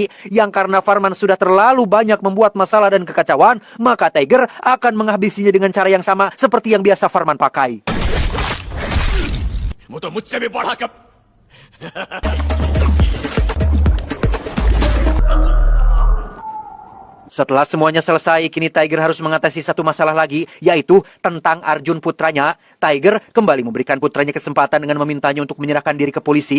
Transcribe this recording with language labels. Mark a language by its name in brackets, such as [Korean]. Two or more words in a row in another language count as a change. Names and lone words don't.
[Indonesian] Yang karena Farman sudah terlalu banyak membuat masalah dan kekacauan, maka Tiger akan menghabisinya dengan cara yang sama seperti yang biasa Farman pakai. [Hindi] वो तो मुझसे भी बड़ा कब [Indonesian] Setelah semuanya selesai, kini Tiger harus mengatasi satu masalah lagi, yaitu tentang Arjun putranya. Tiger kembali memberikan putranya kesempatan dengan memintanya untuk menyerahkan diri ke polisi.